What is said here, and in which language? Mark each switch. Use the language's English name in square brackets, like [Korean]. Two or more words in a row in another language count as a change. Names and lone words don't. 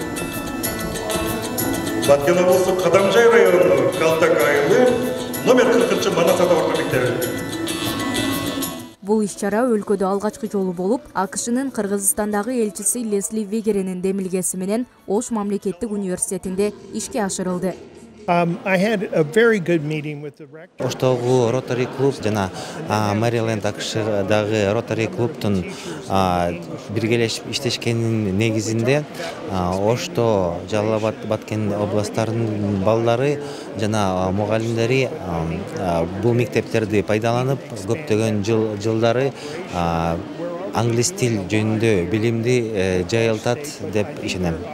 [Kyrgyz] Баткен облусу Кадамжай районунун Калтак айылы, номер 40 Манас ата орто мектеби. Бул иш-чара өлкөдө алгачкы жолу болуп, АКШнын Кыргызстандагы элчиси Лесли Вегеренин демилгеси менен Ош мамлекеттик университетинде ишке ашырылды. [English] I had a very good meeting with the rector. [Kyrgyz] Оштогу Rotary клуб жана Мэриленд АКШдагы Rotary клубтун биргелешип иштешкенин негизинде Ошто, Жалал Абад, Баткен областтарынын балдары жана мугалимдери бул мектептерди пайдаланып, көптөгөн жылдары англис тил жөнүндө билимди жайылтат деп ишенем.